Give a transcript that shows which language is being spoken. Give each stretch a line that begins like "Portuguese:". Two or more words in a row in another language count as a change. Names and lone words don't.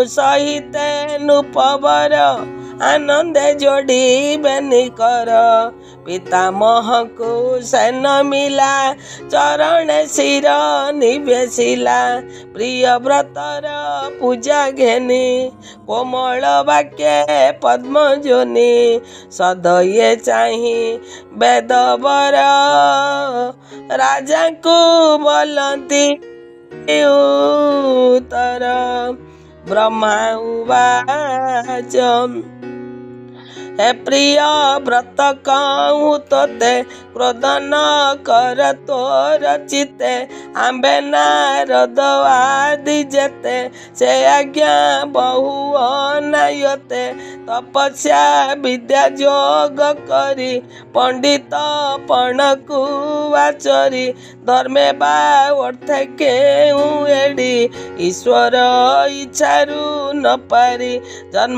Odia: ସହିତ ନୃପବର ଆନନ୍ଦେ ଯୋଡ଼ିବେନି କର ପିତାମହଙ୍କୁ ସେନ ମିଲା ଚରଣେ ଶିର ନିବେଶିଲା ପ୍ରିୟ ବ୍ରତର ପୂଜା ଘେନି କୋମଳ ବାକ୍ୟ ପଦ୍ମଜୋନି ସଦୟେ ଚାହିଁ ବେଦବର ରାଜାଙ୍କୁ ବୋଲନ୍ତି ଉତ୍ତର ବ୍ରହ୍ମା ଉବାଚ ହେ ପ୍ରିୟ ବ୍ରତ କହୁଁ ତୋତେ କ୍ରୋଧ ନ କର ତୋର ଚିତେ ଆମ୍ଭେ ନାରଦ ଆଦି ଯେତେ ସେ ଆଜ୍ଞା ବହୁ ଅନାୟତେ ତପସ୍ୟା ବିଦ୍ୟା ଯୋଗ କରି ପଣ୍ଡିତ ପଣକୁ ଆଚରି ଧର୍ମେ ବା ଅର୍ଥେ କେହୁଁ ଏଡ଼ି ଈଶ୍ୱର ଇଚ୍ଛାରୁ ନ ପାରି ଜନ୍ମ